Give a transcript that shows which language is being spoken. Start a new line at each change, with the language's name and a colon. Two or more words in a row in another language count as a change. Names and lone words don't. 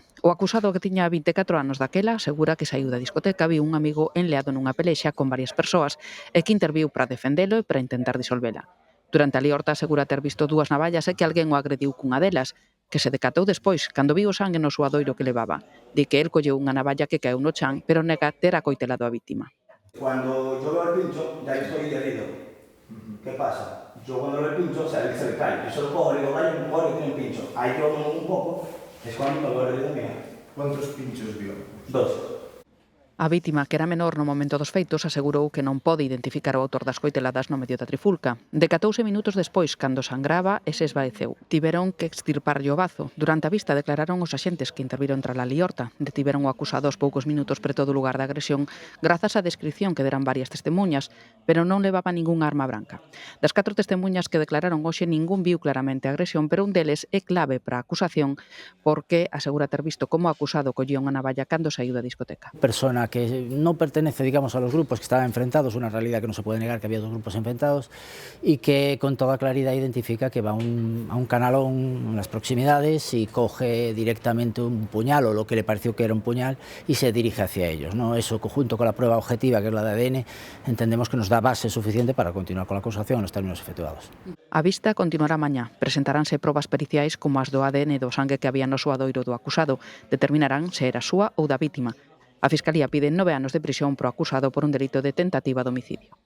Galician: O acusado, que tiña 24 anos daquela, asegura que saiu da discoteca, viu un amigo enleado nunha pelexa con varias persoas e que interviu para defendelo e para intentar disolvela. Durante a liorta asegura ter visto dúas navallas e que alguén o agrediu cunha delas, que se decatou despois, cando viu o sangue no suadoiro que levaba. Di que el colleu unha navalla que caeu no chan, pero nega ter acoitelado a vítima.
Spanish: Cuando yo veo el pincho, ya estoy herido. ¿Qué pasa? Yo cuando veo el pincho, o sea, él se le cae. Yo solo cojo, le digo, vaya, un poco, tiene el pincho. Ahí yo me muevo un poco, es cuando me veo herido mía. ¿Cuántos pinchos vio? 2.
Galician: A vítima, que era menor no momento dos feitos, asegurou que non pode identificar o autor das coiteladas no medio da trifulca. Decatouse minutos despois, cando sangraba e se esvaeceu. Tiveron que extirparlle o bazo. Durante a vista declararon os axentes que interviron tras a liorta. Detiveron o acusado aos poucos minutos preto do lugar da agresión, grazas á descripción que deran varias testemuñas, pero non levaba ningunha arma branca. Das 4 testemuñas que declararon hoxe, ningún viu claramente a agresión, pero un deles é clave para a acusación porque asegura ter visto como o acusado collía unha navalla cando saiu da discoteca.
Spanish: Persona que no pertenece, digamos, a los grupos que estaban enfrentados, una realidad que no se puede negar que había dos grupos enfrentados, y que con toda claridad identifica que va a un canalón en las proximidades y coge directamente un puñal o lo que le pareció que era un puñal y se dirige hacia ellos, ¿no? Eso, junto con la prueba objetiva, que es la de ADN, entendemos que nos da base suficiente para continuar con la acusación en los términos efectuados.
Galician: A vista continuará mañá. Presentaránse probas periciais como as do ADN do sangue que había no suadoiro do acusado. Determinarán se era súa ou da vítima. A Fiscalía pide 9 anos de prisión pro acusado por un delito de tentativa de homicidio.